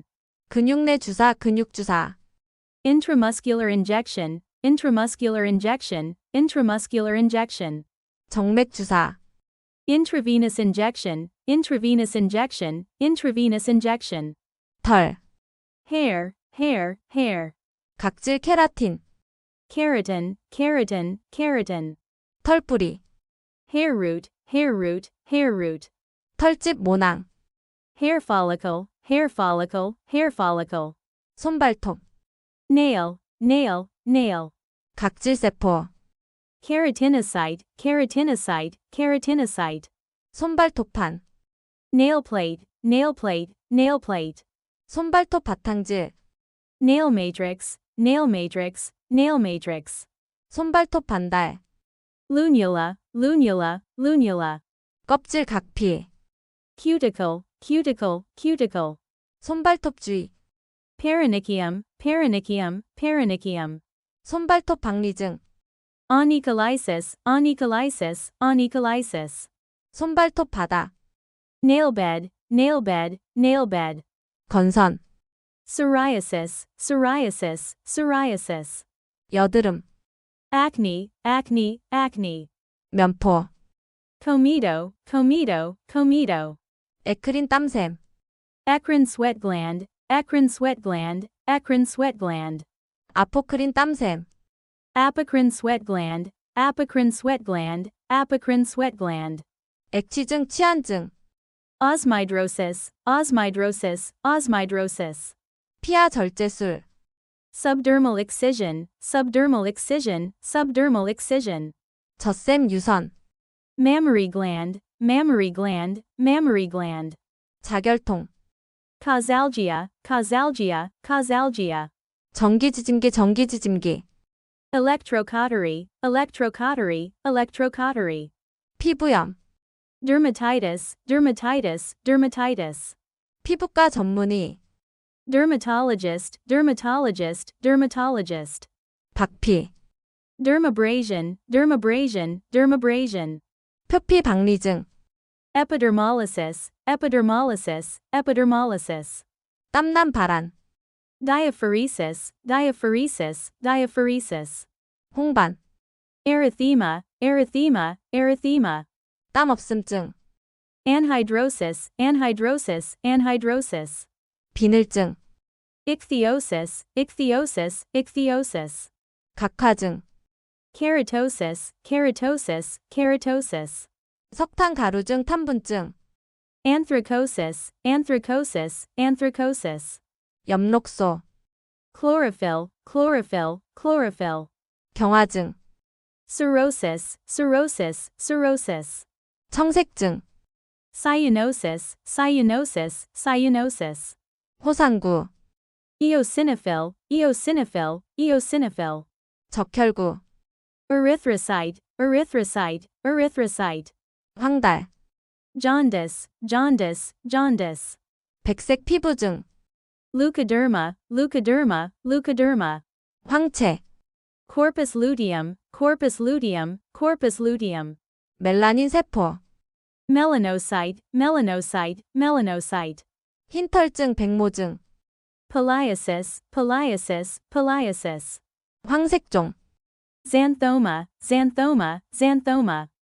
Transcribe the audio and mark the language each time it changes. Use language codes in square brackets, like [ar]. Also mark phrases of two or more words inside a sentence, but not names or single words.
[ko] 근육 내 주사, 근육 주사, [en] Intramuscular injection, intramuscular injection, intramuscular injection. [ko] 정맥 주사, [en] Intravenous injection, intravenous injection, intravenous injection. [ko] 털, [en] Hair, hair, hair. [ko] 각질 케라틴, [en] Keratin, keratin, keratin. [ko] 털뿌리, [en] Hair root, hair root, hair root. [ko] 털집 모낭, [en] Hair follicle, hair follicle, hair follicle. [ko] 손발톱, [en] Nail, nail, nail. [ko] 각질세포, [en] Keratinocyte, keratinocyte, keratinocyte. [ko] 손발톱판, [en] Nail plate, nail plate, nail plate. [ko] 손발톱 바탕질, [en] Nail matrix, nail matrix, nail matrix. [ko] 손발톱 반달, [en] Lunula, lunula, lunula. [ko] 껍질 각피, [en] Cuticle, cuticle, cuticle. [ko] 손발톱 주의, [en] Paronychium, paronychium, paronychium. [ko] 손발톱 박리증, [en] Onycholysis, onycholysis, onycholysis. [ko] 손발톱 바다, [en] Nail bed, nail bed, nail bed. [ko] 건선, [en] Psoriasis, psoriasis, psoriasis. [ko] 여드름, [en] Acne, acne, acne. [ko] 면포, [en] Comedo, comedo, comedo. [ko] 에크린 땀샘, [en] Eccrine sweat gland, eccrine sweat gland, eccrine sweat gland. [ko] 아포크린 땀샘, [en] Apocrine sweat gland, apocrine sweat gland, apocrine sweat gland. [ko] 액취증 치안증, [en] Osmidrosis, osmidrosis, osmidrosis. [ko] 피하 절제술, [en] Subdermal excision, subdermal excision, subdermal excision. [ko] 젖샘 유선, [en] Mammary gland, mammary gland, mammary gland. [ko] 자결통, [en] Causalgia, causalgia, causalgia. [ko] 전기지짐기 전기지짐기, [en] electrocautery, electrocautery, electrocautery. [ko] 피부염, [en] Dermatitis, dermatitis, dermatitis. [ko] 피부과 전문의, [en] Dermatologist, dermatologist, dermatologist. [ko] 박피, [en] Dermabrasion, dermabrasion, dermabrasion. [ko] 표피 박리증, [en] Epidermolysis, epidermolysis, epidermolysis. [ko] 땀난 발안, [en] Diaphoresis, diaphoresis, diaphoresis. [ko] 홍반, [en] Erythema, erythema, erythema. [ko] 땀 없음증, [en] Anhidrosis, anhidrosis, anhidrosis. [ko] 비늘증, [en] Ichthyosis, ichthyosis, ichthyosis. [ko] 각화증, [en] Keratosis, keratosis, keratosis. [ko] 석탄 가루증 탄분증, [en] Anthracosis, anthracosis, anthracosis. [ko] 엽록소, [en] Chlorophyll, chlorophyll, chlorophyll. [ko] 경화증, [en] Cirrhosis, cirrhosis, cirrhosis. [ko] 청색증, [en] Cyanosis, cyanosis, cyanosis. [ko] 호상구, [en] Eosinophil, eosinophil, eosinophil. [ko] 적혈구, [en] Erythrocyte, erythrocyte, erythrocyte. [ko] 황달, [en] Jaundice, jaundice, jaundice. [ko] 백색 피부증, [en] Leukoderma, leukoderma, leukoderma. [ko] 황체, [en] Corpus luteum, corpus luteum, corpus luteum. [ko] 멜라닌세포, [en] Melanocyte, melanocyte, melanocyte. [ko] 흰털증 백모증, [en] Pileasis, pileasis, pileasis. [ko] 황색종, [en] Xanthoma, xanthoma, xanthoma.